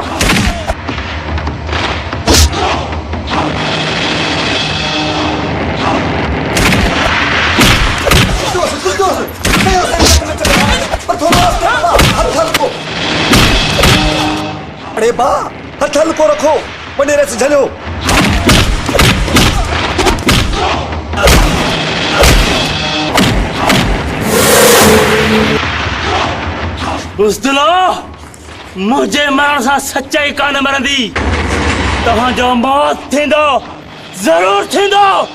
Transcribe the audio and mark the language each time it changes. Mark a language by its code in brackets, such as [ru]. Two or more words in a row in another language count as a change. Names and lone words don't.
[sd] अरे बा हथल को रखो वडेरे से झलियो बुज़दिलो मुझे मरण सा सच्चाई कान मरंदी तहां जो मौत थींदो जरूर थींदो